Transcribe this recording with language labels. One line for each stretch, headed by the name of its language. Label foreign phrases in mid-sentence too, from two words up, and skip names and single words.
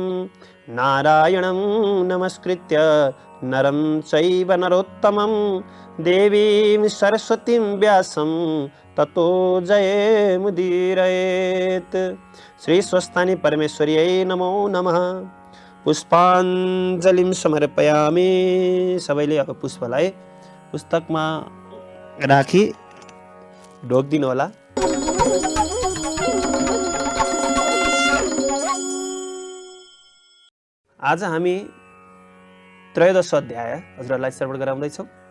Sanskrit: नारायणं नमस्कृत्य नरं चैव नरोत्तमं देवीं सरस्वतीं व्यासं ततो जयमुदीरयेत्। श्री स्वस्थानी परमेश्वर्यै नमो नमः। पुष्पाञ्जलिं समर्पयामि।
Nepali: सबैले अब पुष्पलाई पुस्तकमा राखी ढोकिदिनु होला। आज हामी त्रयोदश अध्याय हजुरहरूलाई श्रवण गराउँदैछौँ।